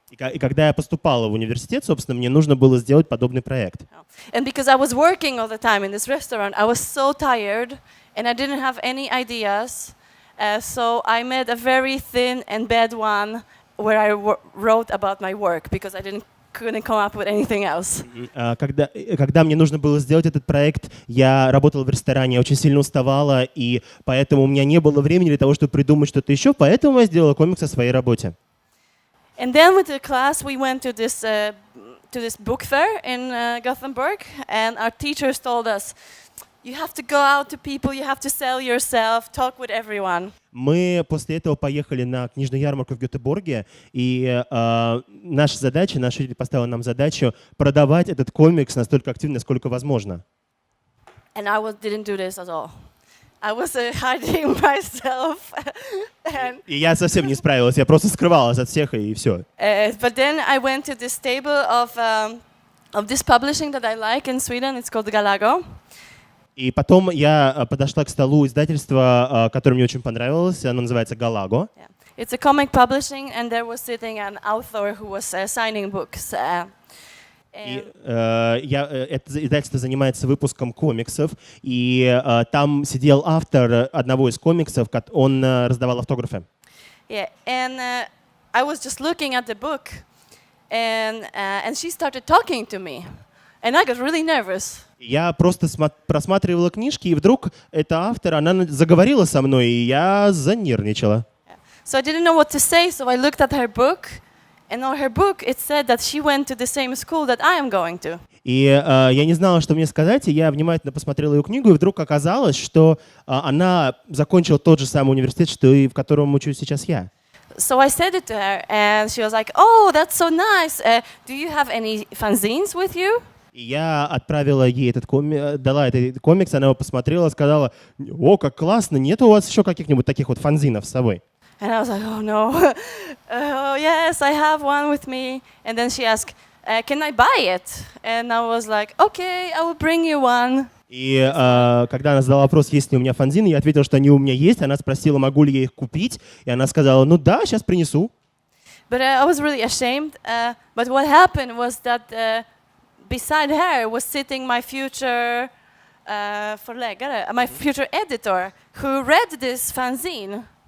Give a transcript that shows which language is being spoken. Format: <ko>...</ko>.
<ru>И когда я поступала в университет, собственно, мне нужно было сделать подобный проект.</ru> <en>And because I was working all the time in this restaurant, I was so tired and I didn't have any ideas. So I made a very thin and bad one where I wrote about my work because I didn't couldn't come up with anything else.</en> <ru>Когда мне нужно было сделать этот проект, я работала в ресторане, я очень сильно уставала, и поэтому у меня не было времени для того, чтобы придумать что-то еще, поэтому я сделала комикс о своей работе.</ru> <en>And then with the class, we went to this book fair in Gothenburg, and our teachers told us, you have to go out to people, you have to sell yourself, talk with everyone.</en> <ru>Мы после этого поехали на книжную ярмарку в Гетеборге, и наша задача, наш учитель поставил нам задачу продавать этот комикс настолько активно, насколько возможно.</ru> <en>And I didn't do this at all. I was hiding myself.</en> <ru>И я совсем не справилась, я просто скрывалась от всех, и все.</ru> <en>But then I went to this table of this publishing that I like in Sweden. It's called Galago.</en> <ru>И потом я подошла к столу издательства, которое мне очень понравилось. Оно называется «Галаго».</ru> <en>Yeah. It's a comic publishing, and there was sitting an author who was signing books.</en> <ru>Это издательство занимается выпуском комиксов, и там сидел автор одного из комиксов, он раздавал автографы.</ru> <en>Yeah, and I was just looking at the book, and she started talking to me, and I got really nervous.</en> <ru>Я просто просматривала книжки, и вдруг эта автор, она заговорила со мной, и я занервничала.</ru> <en>So I didn't know what to say, so I looked at her book, and on her book it said that she went to the same school that I am going to.</en> <ru>И я не знала, что мне сказать, и я внимательно посмотрела ее книгу, и вдруг оказалось, что она закончила тот же самый университет, что и в котором учусь сейчас я.</ru> <en>So I said it to her, and she was like, "Oh, that's so nice. Do you have any fanzines with you?"</en> <ru>И я отправила ей дала этот комикс, она его посмотрела, сказала: «О, как классно, нет у вас еще каких-нибудь таких вот фанзинов с собой?»</ru> <en>And I was like, "Oh no, oh yes, I have one with me." And then she asked, "Can I buy it?" And I was like, "Okay, I will bring you one."</en> <ru>И когда она задала вопрос, есть ли у меня фанзины, я ответил, что они у меня есть. Она спросила, могу ли я их купить, и она сказала: «Ну да, сейчас принесу».</ru> <en>But I was really ashamed. But what happened was that beside her was sitting my future my future editor, who read this fanzine.</en>